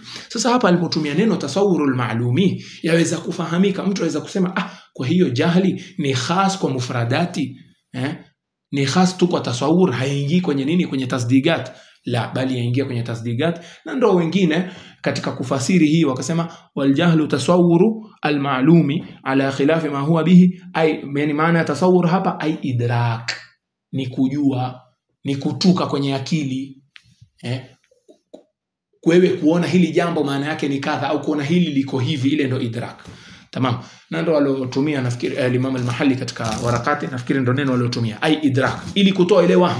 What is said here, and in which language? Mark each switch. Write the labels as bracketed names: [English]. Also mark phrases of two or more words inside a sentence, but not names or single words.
[Swahili] Sasa hapa alipotumia neno [Arabic] تصور المعلوم, [Swahili] yaweza kufahamika, mtu aweza kusema kwa hiyo jahli ni khas kwa mufradati, ni khas tu kwa tasawur, haingii kwenye nini, kwenye tasdiqat. La, bali yaingia kwenye tasdiqat. Na ndio wengine katika kufasiri hii wakasema [Arabic] والجهل تصور المعلوم على خلاف ما هو به, [Swahili] ay yani maana tasawur hapa [Arabic] أي إدراك, [Swahili] ni kujua, ni kutuka kwenye akili, wewe kuona hili jambo maana yake ni kadha, au kuona hili liko hivi, ile ndo idrak. Tamam. Na ndo walotumia nafikiri Imam al-Mahalli katika warakati, nafikiri ndo neno walotumia [Arabic] أي إدراك, [Swahili] ili kutoa ile wahmu.